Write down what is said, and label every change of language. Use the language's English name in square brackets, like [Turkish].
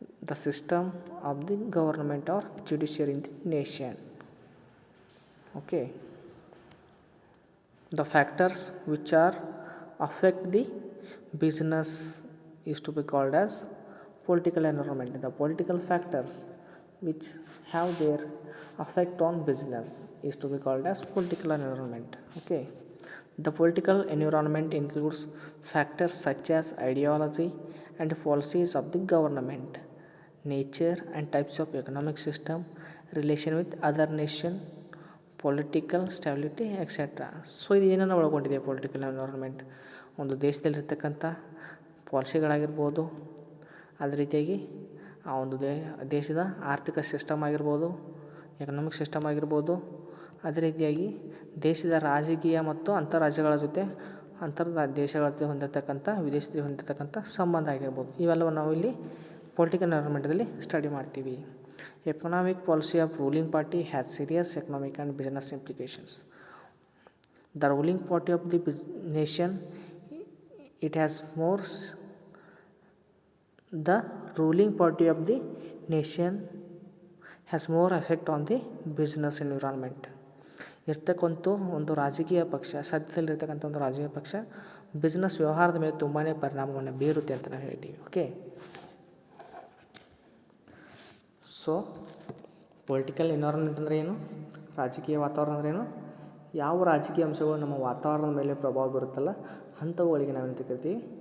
[English] The system of the government are judiciary in the nation. Okay, the factors which are affect the business is to be called as political environment. The political factors which have their effect on business is to be called as political environment. Okay, the political environment includes factors such as ideology and policies of the government, nature and types of economic system, relation with other nation, political stability, etc. [Kannada] So ಇದು ಏನನ್ನು ಒಳಗೊಂಡಿದೆ political environment? ಒಂದು ದೇಶದಲ್ಲಿರ್ತಕ್ಕಂಥ ಪಾಲಿಸಿಗಳಾಗಿರ್ಬೋದು, ಅದೇ ರೀತಿಯಾಗಿ ಆ ಒಂದು ದೇಶದ ಆರ್ಥಿಕ ಸಿಸ್ಟಮ್ ಆಗಿರ್ಬೋದು, ಎಕನಾಮಿಕ್ ಸಿಸ್ಟಮ್ ಆಗಿರ್ಬೋದು, ಅದೇ ರೀತಿಯಾಗಿ ದೇಶದ ರಾಜಕೀಯ ಮತ್ತು ಅಂತಾರಾಜ್ಯಗಳ ಜೊತೆ ದೇಶಗಳ ಜೊತೆ ಹೊಂದಿರತಕ್ಕಂಥ ವಿದೇಶದಲ್ಲಿ ಹೊಂದಿರತಕ್ಕಂಥ ಸಂಬಂಧ ಆಗಿರ್ಬೋದು. ಇವೆಲ್ಲವನ್ನು ನಾವು ಇಲ್ಲಿ ಪೊಲಿಟಿಕಲ್ ಎನ್ವಿರಾನ್ಮೆಂಟಲ್ಲಿ ಸ್ಟಡಿ ಮಾಡ್ತೀವಿ. [English] Economic policy of ruling party has serious economic and business implications. The ruling party of the nation it has more the ruling party of the nation has more effect on the business environment. [Kannada] ಇರ್ತಕ್ಕಂಥ ಒಂದು ರಾಜಕೀಯ ಪಕ್ಷ, ಸದ್ಯದಲ್ಲಿರ್ತಕ್ಕಂಥ ಒಂದು ರಾಜಕೀಯ ಪಕ್ಷ business ವ್ಯವಹಾರದ ಮೇಲೆ ತುಂಬಾ ಪರಿಣಾಮವನ್ನು ಬೀರುತ್ತೆ ಅಂತ ನಾವು ಹೇಳ್ತೀವಿ. ಓಕೆ, ಸೊ ಪೊಲಿಟಿಕಲ್ ಎನ್ವಿರಾನ್ಮೆಂಟ್ ಅಂದರೆ ಏನು? ರಾಜಕೀಯ ವಾತಾವರಣ ಅಂದರೆ ಏನು? ಯಾವ ರಾಜಕೀಯ ಅಂಶಗಳು ನಮ್ಮ ವಾತಾವರಣದ ಮೇಲೆ ಪ್ರಭಾವ ಬೀರುತ್ತಲ್ಲ ಅಂಥವುಗಳಿಗೆ ನಾವೇನಂತ ಕರಿತೀವಿ?